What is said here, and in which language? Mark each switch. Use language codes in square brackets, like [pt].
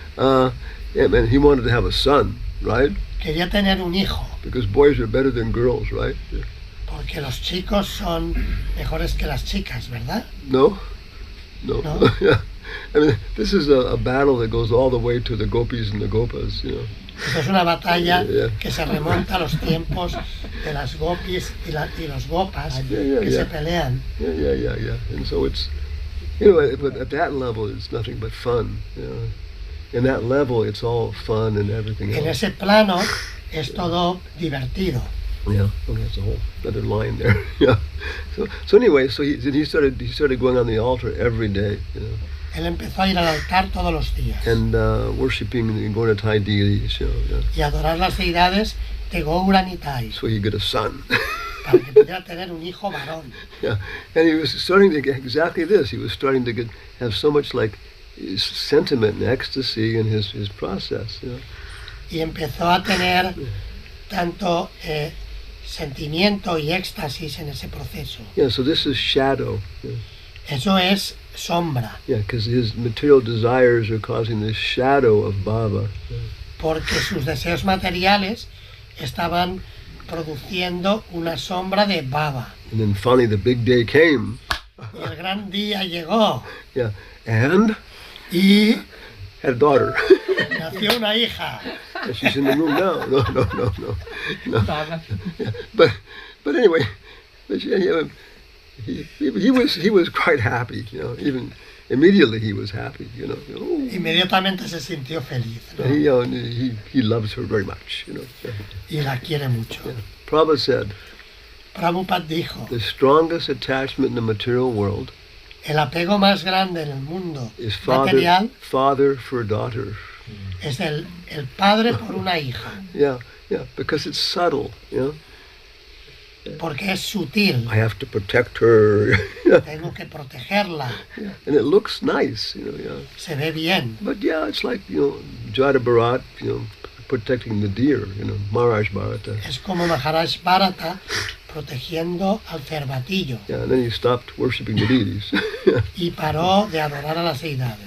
[en] And he wanted to have a son, right? [es] Quería tener un hijo, [en] Because boys are better than girls, right? [es] porque los chicos son mejores que las chicas, ¿verdad? [en] No? No. [es] No. [en] Yeah. I mean, this is a battle that goes all the way to the gopis and the gopas, [es] Esto es una batalla [en] Yeah. [es] que se remonta a los tiempos de las gopis y los gopas [en] Yeah, [es] que [en] yeah. [es] se pelean. [en] Yeah. And so it's, but at that level, it's nothing but fun. In that level, it's all fun and everything [es] En [en] else. [es] ese plano es todo divertido. [en] Yeah, okay, that's a whole other line there. Yeah. So anyway, so he started going on the altar every day, [es] Él empezó a ir al altar todos los días [en] and worshiping the Gauratai deities, yeah. [es] y a adorar las deidades de Gaura Nitai [en] So he get a son. [es] para que pudiera tener un hijo varón. [en] Yeah, and he was starting to get exactly this. He was starting to have so much like sentiment and ecstasy in his process. [es] Y empezó a tener tanto sentimiento y éxtasis en ese proceso. [en] Yeah, so this is shadow. [es] Eso es sombra, [en] Yeah, because his material desires are causing this shadow of Baba. [es] porque sus deseos materiales estaban produciendo una sombra de Baba. [en] And then finally the big day came. [es] Y el gran día llegó [en] Yeah, and [es] y [en] had a daughter. [es] nació una hija. [en] And she's in the room now. No. Yeah, but anyway, but he was quite happy, you know. Even immediately he was happy, you know. Oh, [es] Inmediatamente se sintió feliz, ¿no? [en] he loves her very much, you know. Yeah. [es] Y la quiere mucho. [en] Yeah. Prabhupada said, [es] Prabhupada dijo, [en] the strongest attachment in the material world [es] el apego más grande en el mundo [en] is [es] material [en] father for daughter. [es] es el padre por una hija, [en] Yeah, because it's subtle, you know. [es] porque es sutil. [en] I have to protect her. [es] Tengo que protegerla, [en] And it looks nice, you know, yeah. [es] se ve bien. [en] But yeah, it's like, you know, Jada Bharat, you know, protecting the deer, you know, Maharaj Bharata. [es] Es como Maharaj Bharata protegiendo al cervatillo [en] Yeah, and then he stopped worshiping the deities. [es] y paró de adorar a las deidades.